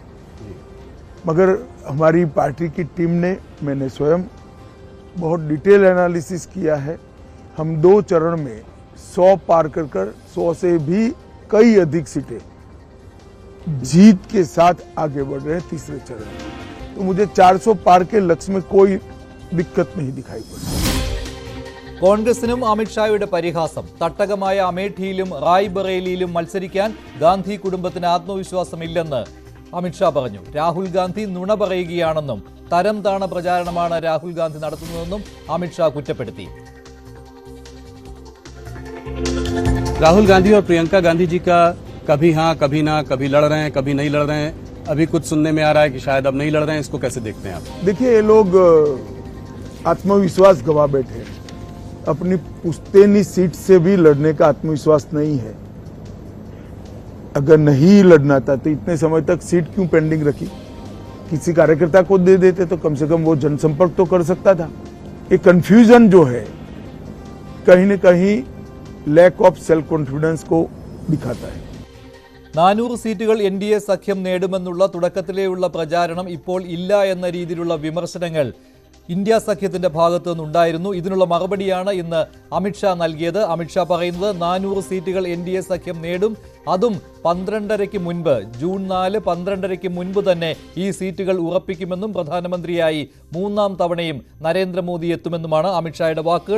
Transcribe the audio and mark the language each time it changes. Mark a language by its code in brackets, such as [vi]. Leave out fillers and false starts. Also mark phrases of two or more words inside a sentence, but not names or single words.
[hi] मगर हमारी पार्टी की टीम ने, मैंने स्वयं बहुत [en] detail analysis [hi] किया है। हम 2 चरण में 100 पार कर 100 से भी कई अधिक सीटें जीत के साथ आगे बढ़ रहे हैं तीसरे चरण में। तो मुझे 400 पार के लक्ष्य में कोई दिक्कत नहीं दिखाई पड़ी. [ml] കോൺഗ്രസിനും അമിത്ഷായുടെ പരിഹാസം. തട്ടകമായ അമേഠിയിലും റായ്ബറേലിയിലും മത്സരിക്കാൻ ഗാന്ധി കുടുംബത്തിന് ആത്മവിശ്വാസമില്ലെന്ന് അമിത്ഷാ പറഞ്ഞു. രാഹുൽ ഗാന്ധി നുണ പറയുകയാണെന്നും തരം താണ പ്രചാരണമാണ് രാഹുൽ ഗാന്ധി നടത്തുന്നതെന്നും അമിത്ഷാ കുറ്റപ്പെടുത്തി. [hi] राहुल गांधी और प्रियंका गांधी जी का कभी हाँ कभी ना, कभी लड़ रहे हैं कभी नहीं लड़ रहे हैं, अभी कुछ सुनने में आ रहा है कि शायद अब नहीं लड़ रहे हैं. इसको कैसे देखते हैं आप? देखिए, ये लोग आत्मविश्वास गवा बैठे हैं. अपनी पुश्तैनी सीट से भी लड़ने का आत्मविश्वास नहीं है. अगर नहीं लड़ना था तो इतने समय तक सीट क्यों पेंडिंग रखी? किसी कार्यकर्ता को दे देते तो कम से कम वो जनसंपर्क तो कर सकता था. ये कंफ्यूजन जो है कहीं न कहीं [en] lack of self confidence [hi] को दिखाता है. [ml] 400 സീറ്റുകൾ NDA സഖ്യം നേടുമെന്നുള്ള തുടക്കത്തിലേയുള്ള പ്രചാരണം ഇപ്പോൾ ഇല്ല എന്ന രീതിയിലുള്ള വിമർശനങ്ങൾ ഇന്ത്യ സഖ്യത്തിന്റെ ഭാഗത്തു നിന്നുണ്ടായിരുന്നു. ഇതിനുള്ള മറുപടിയാണ് ഇന്ന് അമിത്ഷാ നൽകിയത്. അമിത്ഷാ പറയുന്നത് 400 സീറ്റുകൾ NDA സഖ്യം നേടും, അതും 12:30-ക്ക് മുൻപ്, ജൂൺ 4 12:30-ക്ക് മുൻപ് തന്നെ ഈ സീറ്റുകൾ ഉറപ്പിക്കുമെന്നും പ്രധാനമന്ത്രിയായി 3ാം തവണയും നരേന്ദ്രമോദി എത്തുമെന്നുമാണ് അമിത്ഷായുടെ വാക്കുകൾ.